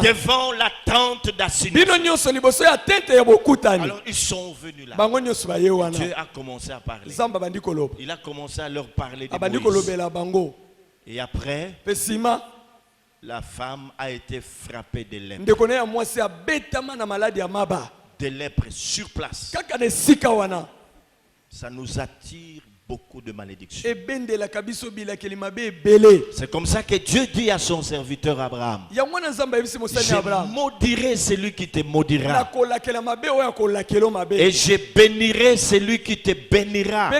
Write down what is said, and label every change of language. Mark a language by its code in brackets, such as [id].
[fr] devant la tente d'assignation. [ln] bino nyonso liboso ya tente ya bokutani [fr] Alors ils sont venus là. [ln] bango nyonso baye wana [fr] Dieu a commencé à parler. [ln] nzambe abandi koloba [fr] Il a commencé à leur parler de [ln] abandi [fr] Moïse. [ln] kolobela bango [fr] Et après, [ln] mpe nsima [fr] la femme a été frappée de lèpre. [ln] ndeko na ya mwasi abetama na maladi ya maba [fr] De lèpre sur place. [ln] kaka na esika wana [fr] Ça nous attire beaucoup de malédictions. [ln] ebendelaka biso bilakeli mabe ebele [fr] C'est comme ça que Dieu dit à son serviteur Abraham: [ln] yango wana nzambe ayebisi mosali ya [fr] je [ln] abraham [fr] maudirai celui qui te maudira. [ln] nakolakela mabe oyo akolakela mabe [fr] Et je bénirai celui qui te bénira.